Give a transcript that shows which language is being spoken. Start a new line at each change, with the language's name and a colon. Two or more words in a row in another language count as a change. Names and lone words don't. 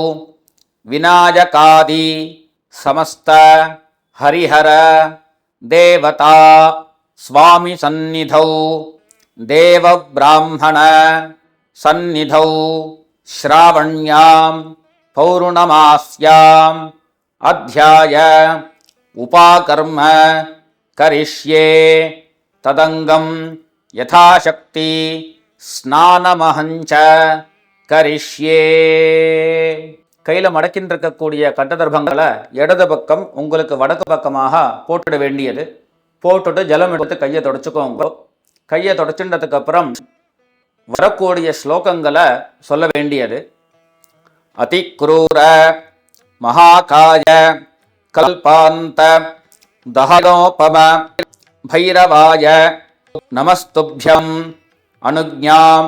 Sanskrit: विनायकादि समस्त हरिहर देवता स्वामी सन्निधौ देव ब्राह्मण सन्निधौ श्रावण्यां पौर्णमास्याम् अध्याय उपाकर्म करिष्ये तदंगम यथाशक्ति स्नानमहंच करिष्ये.
Tamil: கையில் மடக்கின்னு இருக்கக்கூடிய கட்டதர்பங்களை இடது பக்கம் உங்களுக்கு வடக்கு பக்கமாக போட்டுட வேண்டியது. போட்டுட்டு ஜலம் எடுத்து கையை தொடச்சுக்கோங்க. கையை தொடச்சுன்றதுக்கு அப்புறம் வரக்கூடிய ஸ்லோகங்களை சொல்ல வேண்டியது.
Sanskrit: अतिक्रूर महाकाय कल्पान्त दहनोपम भैरवाय नमस्तुभ्यम् अनुज्ञाम्